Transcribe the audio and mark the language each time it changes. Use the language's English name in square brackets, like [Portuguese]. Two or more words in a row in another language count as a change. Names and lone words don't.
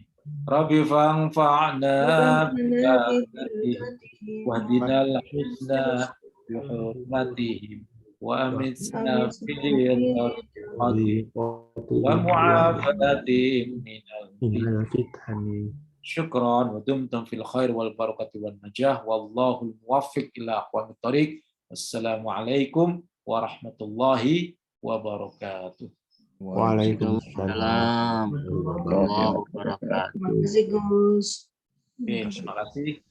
[Arabic] رب فانفعنا ببركتهم واهدنا الحسنى بحرمتهم وأمتنا في طريقتهم ومعافاتهم من الفتن. شكرا ودمتم في الخير والبركة والنجاح والله الموفق إلى أقوم الطريق. والسلام عليكم ورحمة الله وبركاته. وعليكم السلام ورحمة الله وبركاته. [Indonesian] Terima kasih, Gus. Oke, terima kasih.